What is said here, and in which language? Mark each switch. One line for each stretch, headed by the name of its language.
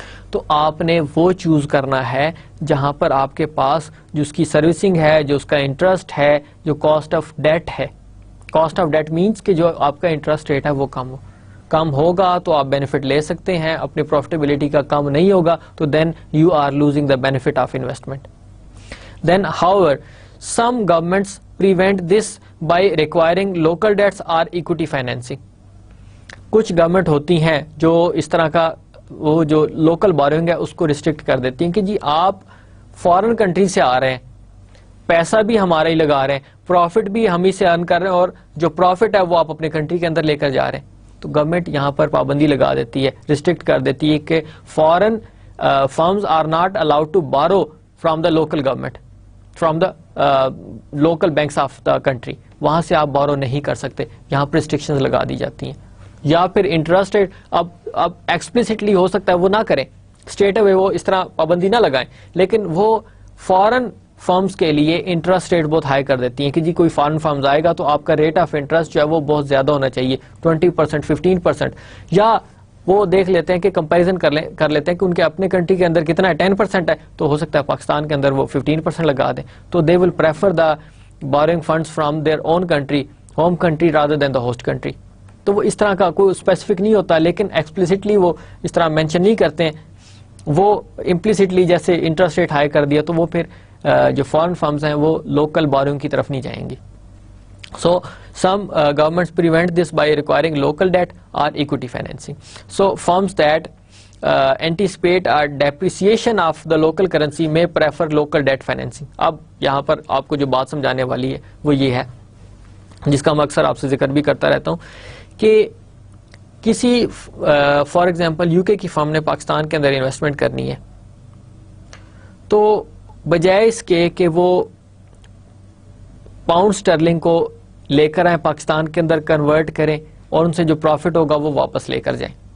Urdu: تو آپ نے وہ چوز کرنا ہے جہاں پر آپ کے پاس جو اس کی سروسنگ ہے, جو اس کا انٹرسٹ ہے, جو کاسٹ آف ڈیٹ ہے. کاسٹ آف ڈیٹ مینس کہ جو آپ کا انٹرسٹ ریٹ ہے وہ کم ہوگا تو آپ بینیفٹ لے سکتے ہیں, اپنی پروفیٹیبلٹی کا کم نہیں ہوگا تو
English: Then you are losing the benefit of investment. Then however some governments prevent this by requiring local debts or equity financing.
Urdu: کچھ گورنمنٹ ہوتی ہیں جو اس طرح کا وہ جو لوکل بوروئنگ ہے اس کو ریسٹرکٹ کر دیتی ہیں کہ جی آپ فارن کنٹری سے آ رہے ہیں, پیسہ بھی ہمارا ہی لگا رہے ہیں, پروفٹ بھی ہم ہی سے ارن کر رہے ہیں, اور جو پروفٹ ہے وہ آپ اپنے کنٹری کے اندر لے کر جا رہے ہیں. تو گورنمنٹ یہاں پر پابندی لگا دیتی ہے, ریسٹرکٹ کر دیتی ہے کہ
English: Foreign firms are not allowed to borrow from the local government, from the local banks of the country.
Urdu: وہاں سے آپ بورو نہیں کر سکتے, یہاں پر ریسٹرکشنز لگا دی جاتی ہیں. یا پھر انٹرسٹ ریٹ اب ایکسپلسٹلی ہو سکتا ہے وہ نہ کریں, اسٹریٹ اوے وہ اس طرح پابندی نہ لگائیں, لیکن وہ فارن فرمز کے لیے انٹرسٹ ریٹ بہت ہائی کر دیتی ہیں کہ جی کوئی فارن فرمز آئے گا تو آپ کا ریٹ آف انٹرسٹ جو ہے وہ بہت زیادہ ہونا چاہیے, 20%, 15%. یا وہ دیکھ لیتے ہیں کہ کمپیریزن کر لیتے ہیں کہ ان کے اپنے کنٹری کے اندر کتنا ہے, 10% ہے, تو ہو سکتا ہے پاکستان کے اندر وہ 15% لگا دیں.
English: تو they will prefer the borrowing funds from their own country, home country rather than the host country.
Urdu: تو وہ اس طرح کا کوئی اسپیسیفک نہیں ہوتا, لیکن ایکسپلسٹلی وہ اس طرح مینشن نہیں کرتے ہیں. وہ امپلیسٹلی جیسے انٹرسٹ ریٹ ہائی کر دیا تو وہ پھر جو فارن فرمز ہیں وہ لوکل بورنگ کی طرف نہیں جائیں گی.
English: So some governments prevent this by requiring local debt or equity financing. So firms that anticipate a depreciation of the local currency may prefer local debt financing.
Urdu: اب یہاں پر آپ کو جو بات سمجھانے والی ہے وہ یہ ہے, جس کا میں اکثر آپ سے ذکر بھی کرتا رہتا ہوں, کہ کسی فار ایگزامپل یو کے کی فرم نے پاکستان کے اندر انویسٹمنٹ کرنی ہے, تو بجائے اس کے کہ وہ پاؤنڈ سٹرلنگ کو لے کر آئیں پاکستان کے اندر کنورٹ کریں اور ان سے جو پروفٹ ہوگا وہ واپس لے کر جائیں.